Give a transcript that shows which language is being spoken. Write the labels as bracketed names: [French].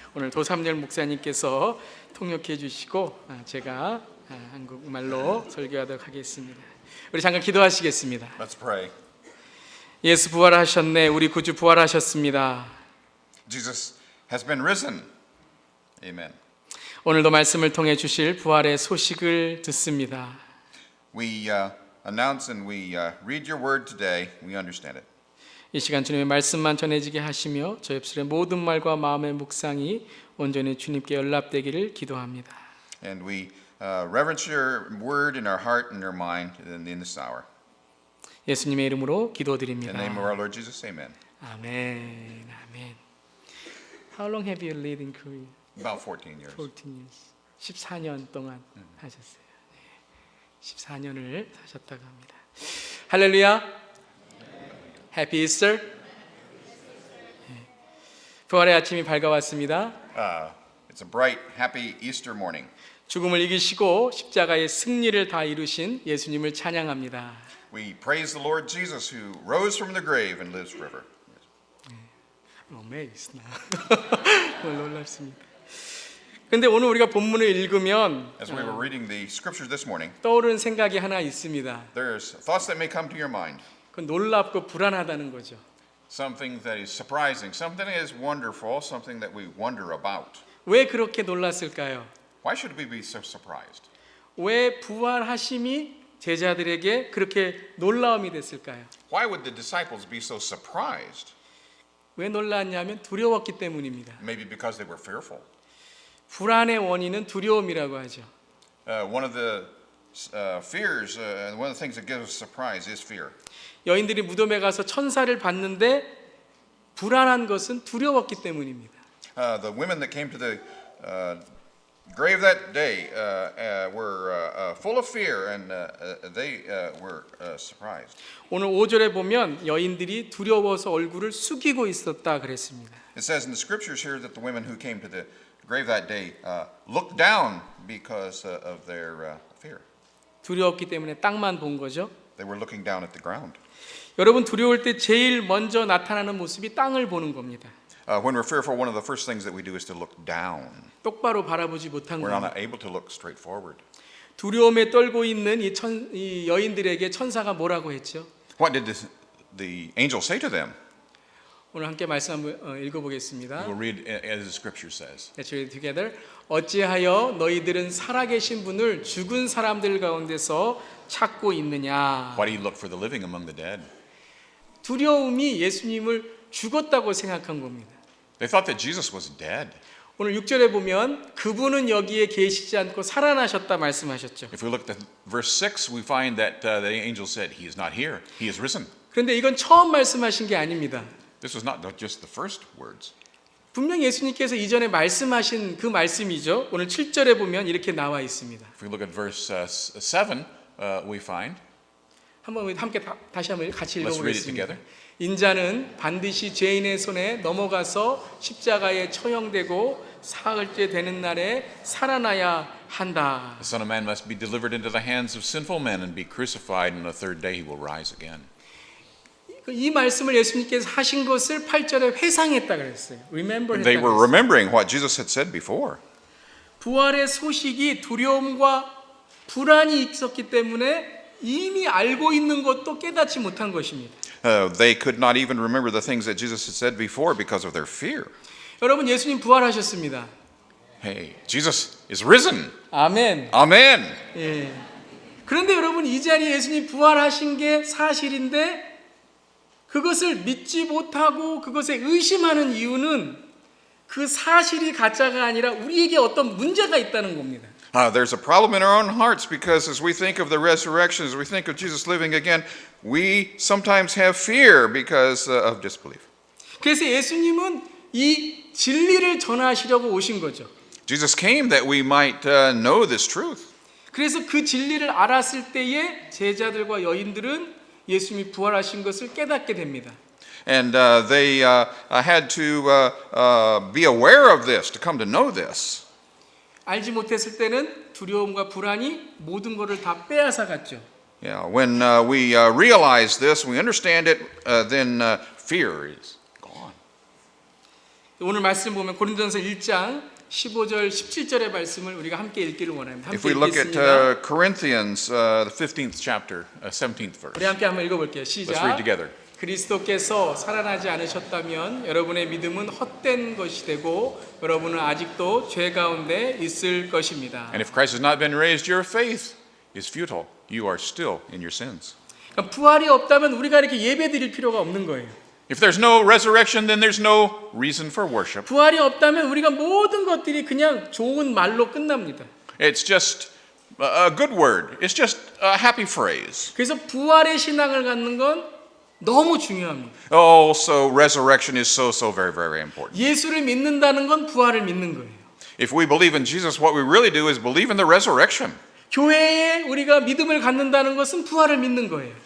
[Korean] 오늘 도삼열 목사님께서 통역해 주시고 제가 한국말로 설교하도록 하겠습니다. 우리 잠깐 기도하시겠습니다. [English] Let's pray. [Korean] 예수 부활하셨네. 우리 구주 부활하셨습니다. [English] Jesus has been risen. Amen. [Korean] 오늘도 말씀을 통해 주실 부활의 소식을 듣습니다. [English] We announce and we read your word today. We understand it. [Korean] 이 시간 주님의 말씀만 전해지게 하시며 저 입술의 모든 말과 마음의 묵상이 온전히 주님께 연락되기를 기도합니다. [English] And we reverence your word in our heart and our mind in this hour. [Korean] 예수님의 이름으로 [English] In the [Korean] 기도드립니다. [English] name of our Lord Jesus, amen. [Korean] 아멘. 아멘. [English] How long have you lived in Korea? About 14 years. 14 years. [Korean] 14년 동안 하셨어요. 14년을 사셨다고 합니다. 할렐루야. [English] Happy Easter. [Korean] 부활의 아침이 밝아왔습니다. [English] It's a bright, happy Easter morning. [Korean] 죽음을 이기시고 십자가의 승리를 다 이루신 예수님을 찬양합니다. [English] We praise the Lord Jesus who rose from the grave and lives forever. Amazed. [Korean] 놀랍습니다. 근데 오늘 우리가 본문을 읽으면 [English] As we were reading the scriptures this morning, [Korean] 떠오르는 생각이 하나 있습니다. [English] there's thoughts that may come to your mind. [Korean] 그건 놀랍고 불안하다는 거죠. [English] Something that is surprising, something that is wonderful, something that we wonder about. [Korean] 왜 그렇게 놀랐을까요? [English] Why should we be so surprised? [Korean] 왜 부활하심이 제자들에게 그렇게 놀라움이 됐을까요? [English] Why would the disciples be so surprised? [Korean] 왜 놀랐냐면 두려웠기 때문입니다. [English] Maybe because they were fearful. [Korean] 불안의 원인은 두려움이라고 하죠. [English] One of the fears, one of the things that gives us surprise is fear. [Korean] 여인들이 무덤에 가서 천사를 봤는데 불안한 것은 두려웠기 때문입니다. [English] The women that came to the grave that day were full of fear and they were surprised. [Korean] 오늘 5절에 보면 여인들이 두려워서 얼굴을 숙이고 있었다 그랬습니다. [English] It says in the scriptures here that the women who came to the grave that day looked down because of their fear. [Korean] 두려웠기 때문에 땅만 본 거죠. [English] They were looking down at the ground. [Korean] 여러분 두려울 때 제일 먼저 나타나는 모습이 땅을 보는 겁니다. [English] When we're fearful, one of the first things that we do is to look down. [Korean] 똑바로 바라보지 못한 [English] We're [Korean] 겁니다. [English] not able to look straight forward. [Korean] 두려움에 떨고 있는 이 여인들에게 천사가 뭐라고 했죠? [English] What did the angel say to them? [Korean] 오늘 함께 말씀 한번 읽어보겠습니다. [English] We'll read as the scripture says. Let's read together. [Korean] 어찌하여 너희들은 살아계신 분을 죽은 사람들 가운데서 찾고 있느냐? [English] Why do you look for the living among the dead? [Korean] 두려움이 예수님을 죽었다고 생각한 겁니다. [English] They thought that Jesus was dead. [Korean] 오늘 6절에 보면 그분은 여기에 계시지 않고 살아나셨다 말씀하셨죠. [English] If we look at verse 6, we find that the angel said, He is not here, He is risen. [Korean] 그런데 이건 처음 말씀하신 게 아닙니다. [English] This was not just the first words. [Korean] 분명 예수님께서 이전에 말씀하신 그 말씀이죠. 오늘 7절에 보면 이렇게 나와 있습니다. [English] If we look at verse 7, we find, [Korean] 한번 함께 다시 한번 같이 [English] Let's read it [Korean] 읽어보겠습니다. [English] together. [Korean] 인자는 반드시 죄인의 손에 넘어가서 십자가에 처형되고 사흘째 되는 날에 살아나야 한다. [English] The Son of Man must be delivered into the hands of sinful men and be crucified, and on the third day He will rise again. [Korean] 이 말씀을 예수님께서 하신 것을 8절에 회상했다 그랬어요. [English] Remember They [Korean] 했다 [English] were [Korean] 그랬어요. [English] remembering what Jesus had said before. [Korean] 부활의 소식이 두려움과 불안이 있었기 때문에 이미 알고 있는 것도 깨닫지 못한 것입니다. [English] They could not even remember the things that Jesus had said before because of their fear. [Korean] 여러분, 예수님 부활하셨습니다. [English] Hey, Jesus is risen. [Korean] 아멘. [English] Amen. [Korean] 예. 그런데 여러분, 이 자리에 예수님 부활하신 게 사실인데 그것을 믿지 못하고 그것에 의심하는 이유는 그 사실이 가짜가 아니라 우리에게 어떤 문제가 있다는 겁니다. [English] There's a problem in our own hearts because as we think of the resurrection, as we think of Jesus living again, we sometimes have fear because of disbelief. [Korean] 그래서 예수님은 이 진리를 전하시려고 오신 거죠. [English] Jesus came that we might know this truth. [Korean] 그래서 그 진리를 알았을 때에 제자들과 여인들은 예수님이 부활하신 것을 깨닫게 됩니다. [English] And they had to be aware of this, to come to know this. [Korean] 알지 못했을 때는 두려움과 불안이 모든 것을 다 빼앗아 갔죠. [English] Yeah, when we realize this, we understand it, then fear is gone. [Korean] 오늘 말씀 보면 고린도전서 1장 15절 17절의 말씀을 우리가 함께 읽기를 원합니다. [English] If [Korean] 함께 [English] we look at [Korean] 읽겠습니다. [English] Corinthians, the 15th chapter, 17th verse. [Korean] 우리 함께 한번 읽어볼게요. [English] Let's read [Korean] 시작. [English] together. [Korean] 그리스도께서 살아나지 않으셨다면 여러분의 믿음은 헛된 것이 되고 여러분은 아직도 죄 가운데 있을 것입니다. [English] And if Christ has not been raised, your faith is futile. You are still in your sins. [Korean] 그러니까 부활이 없다면 우리가 이렇게 예배 드릴 필요가 없는 거예요. [English] If there's no resurrection, then there's no reason for worship. [Korean] 부활이 없다면 우리가 모든 것들이 그냥 좋은 말로 끝납니다. [English] It's just a good word. It's just a happy phrase. [Korean] 그래서 부활의 신앙을 갖는 건 너무 중요합니다. [English] Also, resurrection is so very, very important. [Korean] 예수를 믿는다는 건 부활을 믿는 거예요. [English] If we believe in Jesus, what we really do is believe in the resurrection. [Korean] 교회에 우리가 믿음을 갖는다는 것은 부활을 믿는 거예요.